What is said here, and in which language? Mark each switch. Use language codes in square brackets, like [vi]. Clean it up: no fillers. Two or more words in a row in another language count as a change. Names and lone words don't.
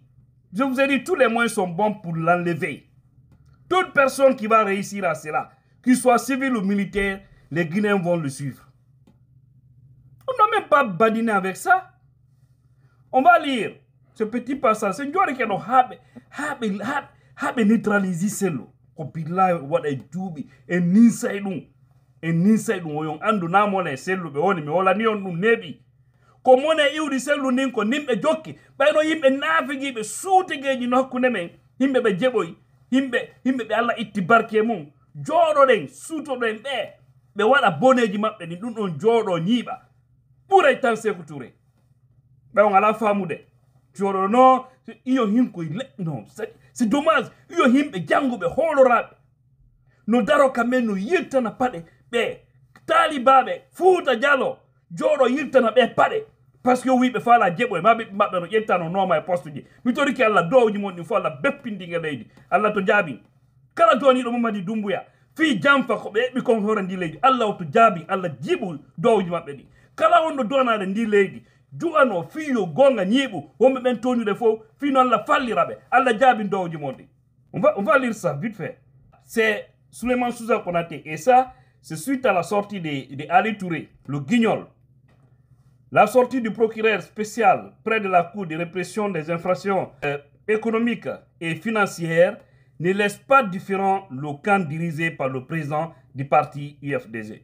[fr] Je vous ai dit, tous les moyens sont bons pour l'enlever. Toute personne qui va réussir à cela, qu'il soit civil ou militaire, les Guinéens vont le suivre. On n'a même pas badiné avec ça. On va lire ce petit passage. C'est une joie qui a neutralisé cela. [ff] Kopila wada jubi e ninsay dum woyon andu na mo le selu be woni mi wala ni on dum nebi ko mona iwdi selu nin ko nimbe jokki bayno yimbe nafigi be suutegeji no hakkunde men yimbe be jeboy yimbe be Allah itti barke mum jodo den suuto den be wada boneji mabbe ni dum don jodo nyiba buray tan Sékou Touré be on ala famude jodo no iyo hinko non [fr] c'est dommage [ff] iyo himbe jangube holorabe no daro kamen no yirtana pade be talibaɓe Fouta Diallo joɗo yirtana ɓe paɗe [fr] parce que [ff] wiɓe faala jeɓo e maɓe no ƴettano nooma e poste ji mi toriki Allah dowji mon ɗin fo Allah beppindigue leydi Allah to jaabi kala joniɗo Mamadi Doumbouya fi jamfa ko ɓe heɓɓi kon hore ndi leydi Allah to jaabi Allah jiiɓu dowji maɓɓe ɗi kala wonɗo donade ndi leydi ju'ano fiyo gonga ñiiɓu wonɓe ɓen toñude fof fino Allah falliraɓe Allah jaabi dowji mon ɗi [fr] on va lire ça vite fait. C'est Souleymane Souza Konaté et ça c'est suite à la sortie de Ali Touré le guignol. La sortie du procureur spécial près de la Cour de répression des infractions économiques et financières ne laisse pas différent le camp dirigé par le président du parti UFDG.